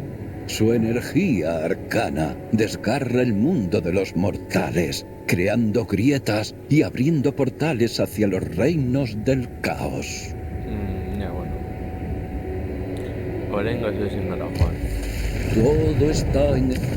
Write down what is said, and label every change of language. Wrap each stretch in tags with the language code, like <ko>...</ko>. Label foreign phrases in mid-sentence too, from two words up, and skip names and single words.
<es>Su energía arcana desgarra el mundo de los mortales, creando grietas y abriendo portales hacia los reinos del caos. Ya, bueno.</es> <eu>Oraingoz ezin gara joan.</eu> <es>Todo está en...</es>